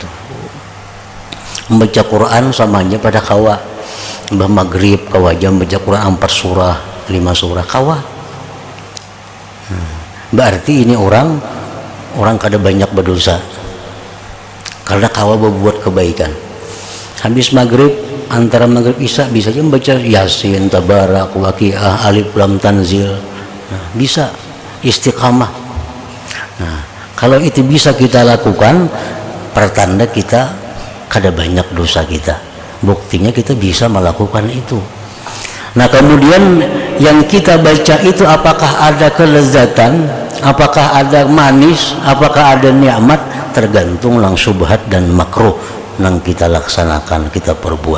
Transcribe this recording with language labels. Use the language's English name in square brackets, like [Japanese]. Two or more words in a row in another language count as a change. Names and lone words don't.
[Banjar] Membaca Quran samanya pada kawa, mbah maghrib kawa jam baca Quran 4 surah 5 surah kawa. Berarti ini orang kada banyak berdosa karena kawa berbuat kebaikan. [Indonesian] Habis maghrib, antara maghrib isya bisa aja membaca Yasin, Tabarak, Waqiah, Alif Lam Tanzil. Nah, bisa istiqamah. Nah, kalau itu bisa kita lakukan, pertanda kita kada banyak dosa kita. Buktinya kita bisa melakukan itu. Nah, kemudian yang kita baca itu apakah ada kelezatan, apakah ada manis, apakah ada nikmat, tergantung lang subhat dan makruh yang kita laksanakan, kita perbuat.